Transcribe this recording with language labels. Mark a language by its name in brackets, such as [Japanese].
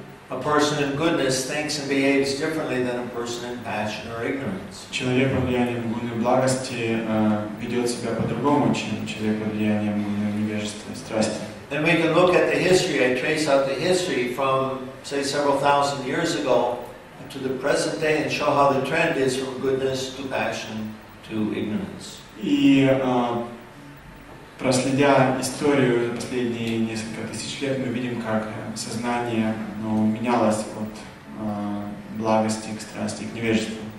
[English] A person in goodness thinks and behaves differently than a person in passion or ignorance. [Russian] Человек под влиянием гуны благости ведет себя по-другому, чем человек под влиянием гуны невежества и страсти. [English] And we can look at the history. I trace out the history from, say, several thousand years ago to the present day and show how the trend is from goodness to passion to ignorance. [Russian] И проследя историю за последние несколько тысяч лет, мы видим, как сознание менялось от благости к страсти, к невежеству.